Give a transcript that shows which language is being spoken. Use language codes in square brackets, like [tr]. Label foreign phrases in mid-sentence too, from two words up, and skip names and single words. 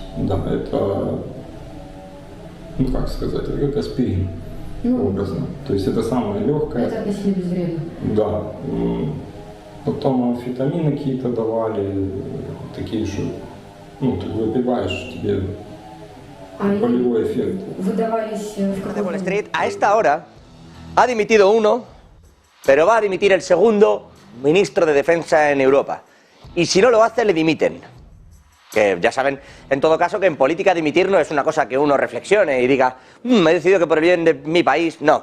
[ru] Да, это, ну как сказать, это как аспирин, образно. То есть это самое легкое. Это относительно безвредно. Да. Потом амфетамины какие-то давали, такие, что, ну, ты выпиваешь, тебе болевой эффект. Выдавались в каком [es] Wall Street, a esta hora ha dimitido uno, pero va a dimitir el segundo ministro de Defensa en Europa. Y si no lo hace, le dimiten. Que ya saben, en todo caso, que en política dimitir no es una cosa que uno reflexione y diga, he decidido que por el bien de mi país, no.